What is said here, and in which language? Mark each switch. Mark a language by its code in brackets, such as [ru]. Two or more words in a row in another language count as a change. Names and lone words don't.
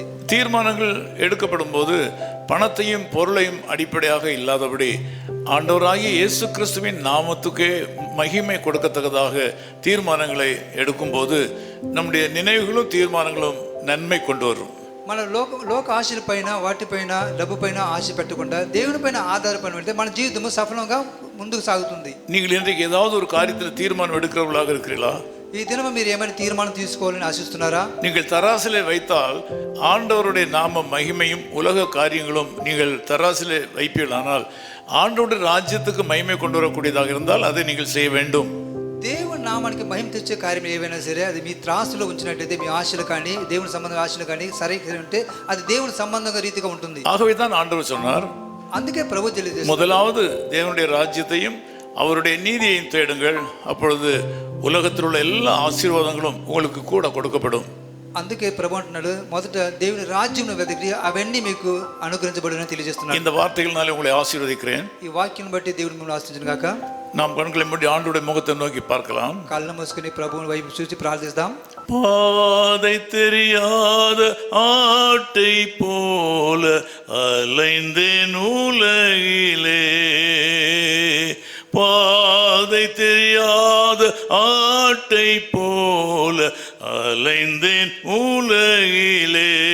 [ta] தீர்மானங்கள் எடுக்கப்படும் போது பணத்தையும் பொருளையும் அடிப்படையாக இல்லாதபடி ஆண்டவராகிய இயேசு கிறிஸ்துவின் நாமத்துக்கே மகிமை கொடுக்கத்தக்கதாக தீர்மானங்களை எடுக்கும்போது நம்முடைய நினைவுகளும் தீர்மானங்களும் நன்மை கொண்டு வரும். [te] మన లోక ఆశల పైన వాటిపైన డబ్బు పైన ఆశ పెట్టకుండా దేవుని పైన ఆధారపడి పెడితే మన జీవితము సఫలంగా ముందుకు సాగుతుంది. [ta] நீங்கள் இன்றைக்கு ஏதாவது ஒரு காரியத்தில் தீர்மானம் எடுக்கிறவர்களாக இருக்கிறீர்களா? [te] ఈ దినము మీరు ఏమైనా తీర్మానం తీసుకోవాలని ఆశిస్తున్నారా? [ta] நீங்கள் தராசிலே வைத்தால் ஆண்டவருடைய நாம மகிமையும் உலக காரியங்களும் நீங்கள் தராசிலே வைப்பீர்களானால் ஆண்டவருடைய ராஜ்யத்துக்கு மகிமை கொண்டு வரக்கூடியதாக இருந்தால் அதை நீங்கள் செய்ய வேண்டும். [te] దేవుని నామానికి మహిమ తెచ్చే కార్యం ఏవైనా సరే అది మీ త్రాసులో ఉంచినట్టయితే మీ ఆశలు కానీ దేవుని సంబంధ ఆశలు కానీ సరైన ఉంటే అది దేవుని సంబంధంగా రీతిగా ఉంటుంది. [ta] ஆகவே தான் ஆண்டவர் சொன்னார், [te] అందుకే ప్రభు తెలియజేశారు, [ta] முதலாவது தேவனுடைய ராஜ்யத்தையும் அவருடைய நீதியையும் தேடுங்கள், அப்பொழுது உலகத்தில் உள்ள எல்லா ஆசீர்வாதங்களும் உங்களுக்கு கூட கொடுக்கப்படும். [te] అందుకే ప్రభు అంటున్నాడు, మొదట దేవుని రాజ్యం వెతికి అవన్నీ మీకు అనుగ్రహించబడునని తెలియజేస్తున్నాడు. [ta] இந்த வார்த்தைகளாலே உங்களை ஆசீர்வதிக்கிறேன். [te] ఈ వాక్యం బట్టి దేవుడు మిమ్మల్ని ఆశీర్వదించును గాక. [ta] நாம் கண்களை மூடி ஆண்டவருடைய முகத்தை நோக்கி பார்க்கலாம். [te] కళ్ళను మూసుకొని ప్రభువుని వైపు చూసి ప్రార్థిస్తాం. [ta] பாதை தெரியாத ஆட்டை போல அலைந்தேன் உலகிலே, பாதை தெரியாத ஆட்டை போல அலைந்தேன் உலகிலே,